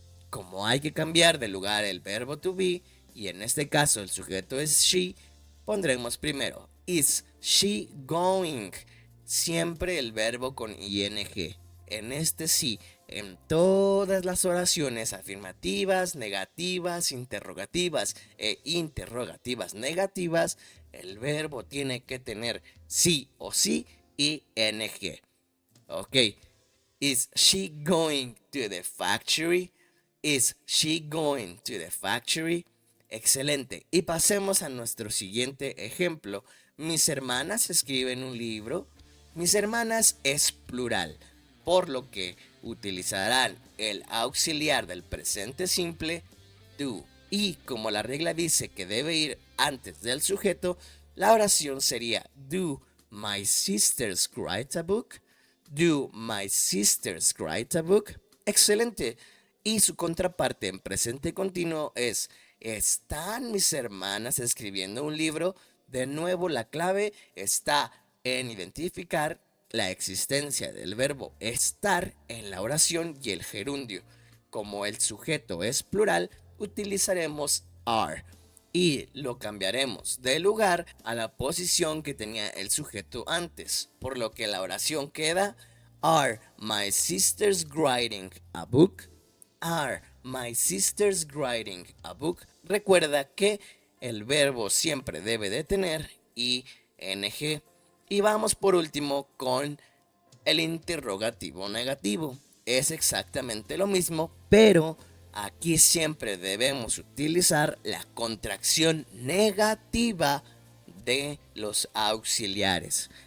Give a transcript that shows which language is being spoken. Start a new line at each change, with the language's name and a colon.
Spanish: Como hay que cambiar de lugar el verbo to be, y en este caso el sujeto es she, pondremos primero
English: is she going,
Spanish: siempre el verbo con ing. En este sí, en todas las oraciones afirmativas, negativas, interrogativas e interrogativas negativas, el verbo tiene que tener sí o sí y ing.
English: Ok, is she going to the factory? Is she going to the factory?
Spanish: Excelente. Y pasemos a nuestro siguiente ejemplo. Mis hermanas escriben un libro. Mis hermanas es plural, por lo que utilizarán el auxiliar del presente simple, do. Y como la regla dice que debe ir antes del sujeto, la oración sería
English: do my sisters write a book? Do my sisters write a book?
Spanish: Excelente. Y su contraparte en presente continuo es ¿están mis hermanas escribiendo un libro? De nuevo la clave está en identificar la existencia del verbo estar en la oración y el gerundio. Como el sujeto es plural, utilizaremos are y lo cambiaremos de lugar a la posición que tenía el sujeto antes, por lo que la oración queda
English: Are my sisters writing a book? Are my sisters writing a book?
Spanish: Recuerda que el verbo siempre debe de tener ing. Y vamos por último con el interrogativo negativo. Es exactamente lo mismo, pero aquí siempre debemos utilizar la contracción negativa de los auxiliares.